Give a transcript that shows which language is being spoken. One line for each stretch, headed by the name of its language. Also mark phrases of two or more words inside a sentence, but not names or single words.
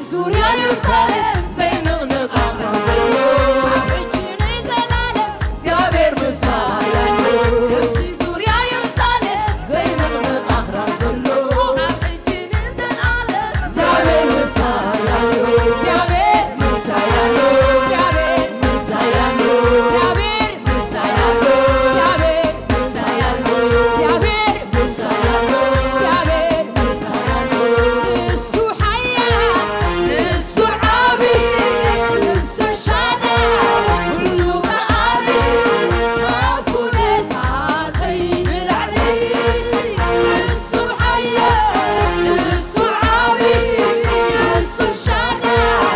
Tigrinya: ዙሪያ ኢየሩሳሌም ዘይንቕንቕ ኣኽራን አፍጅን ዘላለም እግዚአብሔር ምሳያዩ ከምቲ ዙሪያ ኢየሩሳሌም ዘይንቕንቕ ኣኽራን ዘሎ አፍጅን ዘላለም እግዚአብሔር ምሳያዩ እግዚአብሔር ምሳያዩ እግዚአብሔር ምሳያዩ እግዚአብሔር ምሳያዩ እግዚአብሔር ምሳያዩ እግዚአብሔር ምሳያዩ እግዚአብሔር ምሳያዩ
Amharic: እሱ ኃያል
Tigrinya: ንሱ ዓብዪ
Amharic: እሱ ሻዳይ
Tigrinya: ኩሉ ከዓሊ ኣብ ኩነታተይ ንላዕሊ
Amharic: እሱ ኃያል
Tigrinya: ንሱ ዓብዪ
Amharic: እሱ ሻዳይ